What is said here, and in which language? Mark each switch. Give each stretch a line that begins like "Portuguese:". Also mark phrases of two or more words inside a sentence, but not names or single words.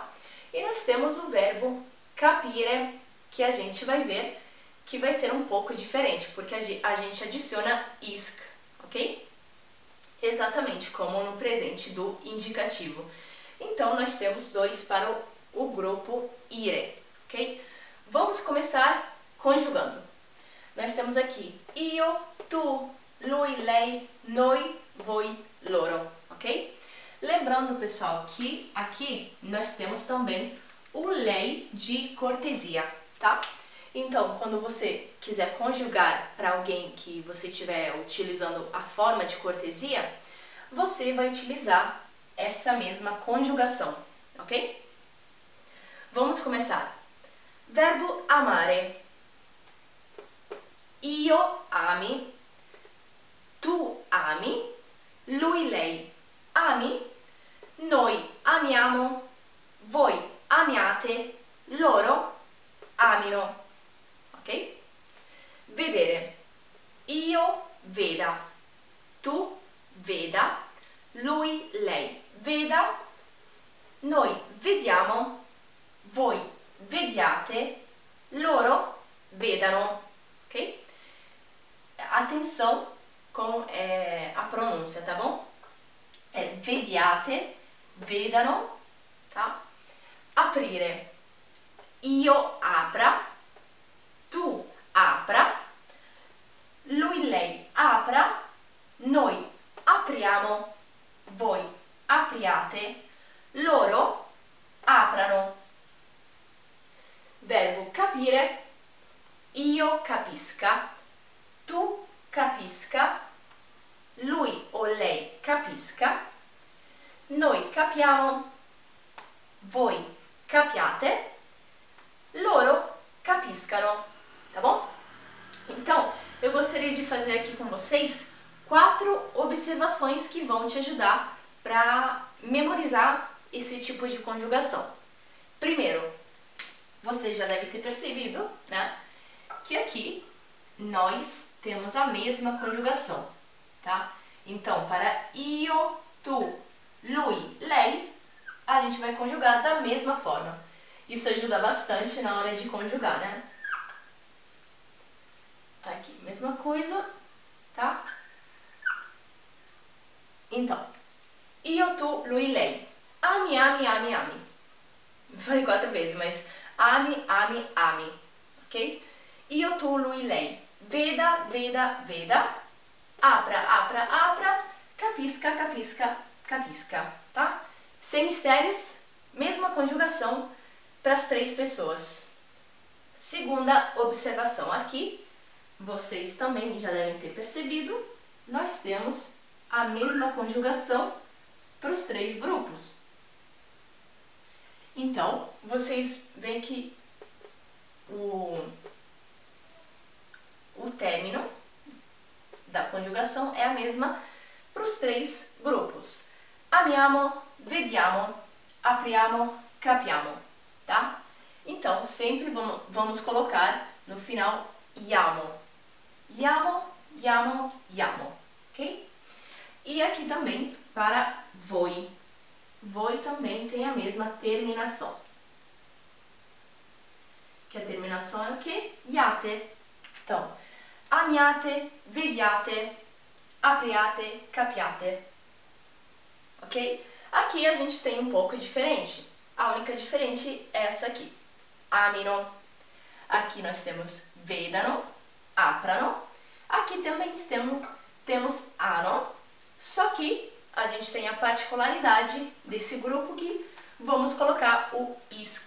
Portuguese: E nós temos o verbo capire, que a gente vai ver que vai ser um pouco diferente, porque a gente adiciona isc, ok? Exatamente como no presente do indicativo. Então, nós temos 2 para o grupo ire, ok? Vamos começar conjugando. Nós temos aqui
Italian: io, tu, lui, lei, noi, voi, loro,
Portuguese: ok? Lembrando, pessoal, que aqui nós temos também o lei de cortesia, tá? Então, quando você quiser conjugar para alguém que você estiver utilizando a forma de cortesia, você vai utilizar essa mesma conjugação, ok? Vamos começar. Verbo amare.
Italian: Io ami, tu ami, lui, lei ami, noi amiamo, voi amiate, loro amino, ok? Vedere. Io veda, tu veda, lui, lei veda, noi vediamo, voi vediate, loro vedano,
Portuguese: ok? Atenção com a pronúncia, tá bom?
Italian: Vediate, vedano, tá? Aprire. Io apra, tu apra, lui, lei apra, noi apriamo, voi apriate, loro aprano. Verbo capire. Io capisca, tu capisca, lui o lei capisca, noi capiamo, voi capiate, loro capiscano,
Portuguese: tá bom? Então, eu gostaria de fazer aqui com vocês 4 observações que vão te ajudar para memorizar esse tipo de conjugação. Primeiro, você já deve ter percebido, né, que aqui nós temos a mesma conjugação, tá? Então, para
Italian: io, tu, lui, lei,
Portuguese: a gente vai conjugar da mesma forma. Isso ajuda bastante na hora de conjugar, né? Tá aqui, mesma coisa, tá? Então,
Italian: io, tu, lui, lei. Ami, ami, ami, ami.
Portuguese: Falei 4 vezes, mas
Italian: ami, ami, ami,
Portuguese: ok?
Italian: Io, tu, lui, lei. Veda, veda, veda. Apra, apra, apra. Capisca, capisca, capisca,
Portuguese: tá? Sem mistérios, mesma conjugação para as 3 pessoas. Segunda observação aqui, vocês também já devem ter percebido, nós temos a mesma conjugação para os 3 grupos. Então, vocês veem que o término da conjugação é a mesma para os 3 grupos.
Italian: Amiamo, vediamo, apriamo, capiamo,
Portuguese: tá? Então, sempre vamos colocar no final iamo.
Italian: Iamo, iamo, iamo, ok?
Portuguese: E aqui também para voi. Voi também tem a mesma terminação. Que a terminação é o quê? Iate. Então,
Italian: amiate, vediate, apriate, capiate.
Portuguese: Ok? Aqui a gente tem um pouco diferente. A única diferente é essa aqui. Amino. Aqui nós temos
Italian: vedano, aprano.
Portuguese: Aqui também temos ano. Só que a gente tem a particularidade desse grupo que vamos colocar o isc.